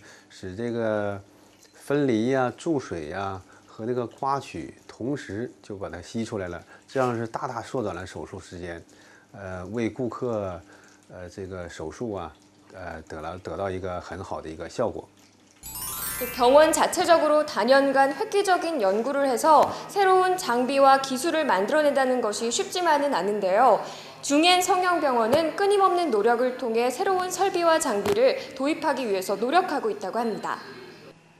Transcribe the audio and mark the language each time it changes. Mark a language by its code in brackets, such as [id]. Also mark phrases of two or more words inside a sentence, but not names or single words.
[zh] 使这个分离呀、注水呀和那个刮取同时就把它吸出来了，这样是大大缩短了手术时间，为顾客这个手术啊。得到一个很好的一个效果。 [ko] 병원 자체적으로 단연간 획기적인 연구를 해서 새로운 장비와 기술을 만들어낸다는 것이 쉽지만은 않은데요. 중엔 성형병원은 끊임없는 노력을 통해 새로운 설비와 장비를 도입하기 위해서 노력하고 있다고 합니다.